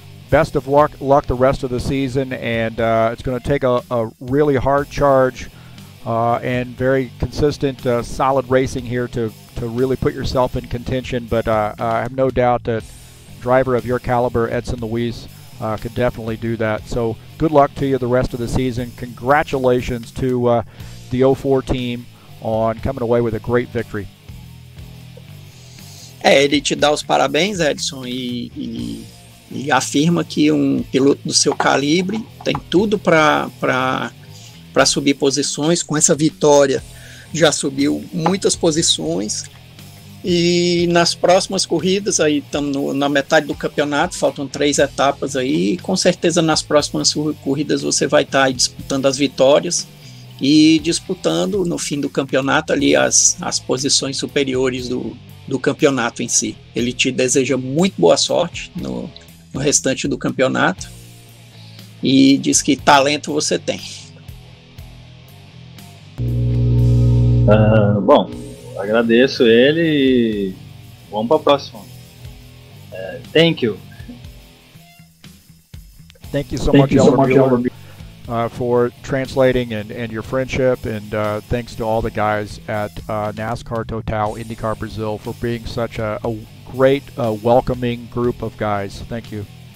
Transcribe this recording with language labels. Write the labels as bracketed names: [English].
[English] Best of luck the rest of the season, and it's going to take a really hard charge and very consistent, solid racing here to really put yourself in contention. But I have no doubt that a driver of your caliber, Edson Luis, could definitely do that. So good luck to you the rest of the season. Congratulations to the 04 team on coming away with a great victory. [Portuguese] Ele te dá os parabéns, Edson, e afirma que um piloto do seu calibre tem tudo para subir posições. Com essa vitória já subiu muitas posições, e nas próximas corridas, aí estamos na metade do campeonato, faltam 3 etapas aí, e com certeza nas próximas corridas você vai estar aí disputando as vitórias e disputando no fim do campeonato ali as posições superiores do campeonato em si. Ele te deseja muito boa sorte no restante do campeonato e diz que talento você tem. Bom, agradeço ele e vamos para a próxima. [English] Thank you. Thank you so much, Elder, for translating and your friendship, and thanks to all the guys at NASCAR Total IndyCar Brazil for being such a great, welcoming group of guys. Thank you.